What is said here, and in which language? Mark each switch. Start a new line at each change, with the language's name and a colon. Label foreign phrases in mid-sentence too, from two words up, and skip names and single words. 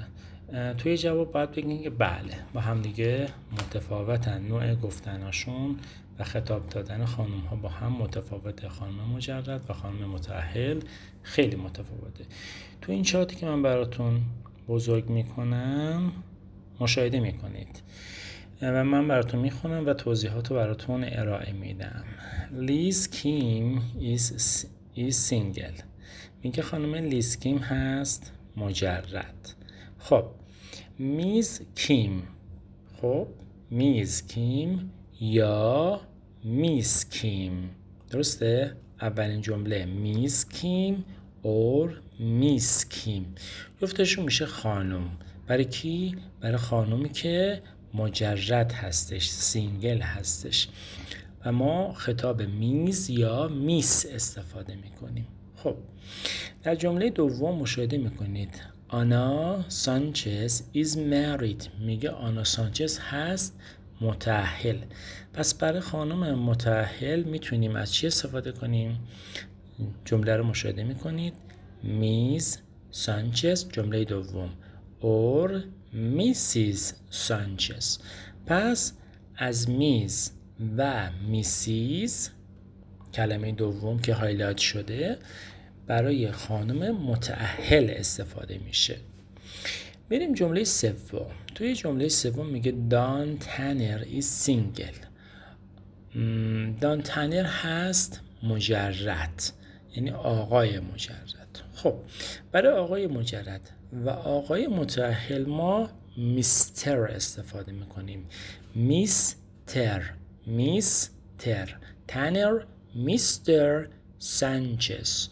Persian: توی جواب باید بگیم که بله، با هم دیگه متفاوتن، نوع گفتناشون و خطاب دادن خانم ها با هم متفاوته. خانم مجرد و خانم متأهل خیلی متفاوته. تو این چارتی که من براتون بزرگ میکنم مشاهده میکنید و من براتون میخونم و توضیحات رو براتون ارائه میدم.
English: لیز کیم is single.
Persian: میگه خانم لیز کیم هست مجرد. خب میز کیم، خب میز کیم یا میس کیم، درسته؟ اولین جمله
English: Ms Kim or Miss Kim
Persian: جفتشون میشه خانم. برای کی؟ برای خانومی که مجرد هستش، سینگل هستش و ما خطاب میز یا میس استفاده میکنیم. خب در جمله دوم مشاهده میکنید آنا سانچز
English: is married.
Persian: میگه آنا سانچز هست متأهل. پس برای خانم متأهل میتونیم از چی استفاده کنیم؟ جمله رو مشاهده میکنید میز سانچز جمله دوم
English: or Mrs Sanchez.
Persian: پس از میز و میسیز کلمه دوم که هایلایت شده برای خانم متأهل استفاده میشه. بریم جمله سوم. توی جمله سوم میگه دان تانر
English: is single.
Persian: دان تانر هست مجرد، یعنی آقای مجرد. خب برای آقای مجرد و آقای متأهل ما میستر استفاده میکنیم. میستر تانر میستر سانچز.